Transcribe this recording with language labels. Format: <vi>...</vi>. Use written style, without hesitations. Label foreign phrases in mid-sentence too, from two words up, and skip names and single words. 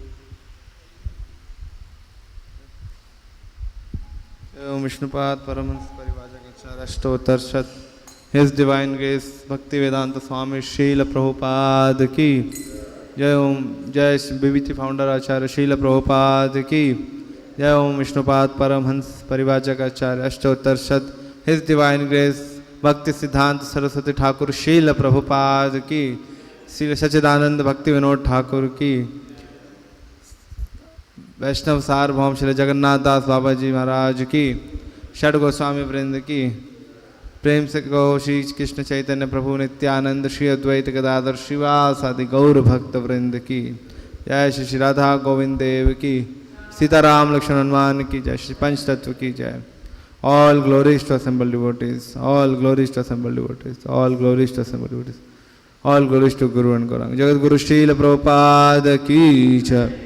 <en>Om Vishnupad Paramahansa Parivrajakacharyya Ashtottarshat His Divine Grace Bhaktivedanta Swami Srila Prabhupada</en> <hi>की जय ओम जय</hi> <en>𝒄𝒉𝒂𝒏𝒕 Founder Acharya Srila Prabhupada</en> <hi>की जय</hi> <en>Om Vishnupad Paramahansa Parivrajakacharyya Ashtottarshat His Divine Grace Bhakti Siddhanta Saraswati Thakur Srila Prabhupada ki Srila Sachidananda Bhakti Vinod Thakur ki</en> <hi>वैष्णव सार्वभौम श्री जगन्नाथ दास बाबा जी महाराज की षड गोस्वामी वृंद की प्रेम से कहो श्री कृष्ण चैतन्य प्रभु नित्यानंद श्री अद्वैत गदाधर श्रीवास आदि गौर भक्त वृंद की जय श्री राधा गोविंद देव की सीताराम लक्ष्मण हनुमान की जय श्री पंच तत्व की जय</hi> <en>All glories to assembled devotees All glories to assembled devotees All glories to assembled devotees All glories to Guru and Gauranga</en> <hi>जगत गुरु श्रील प्रभुपाद की जय</hi>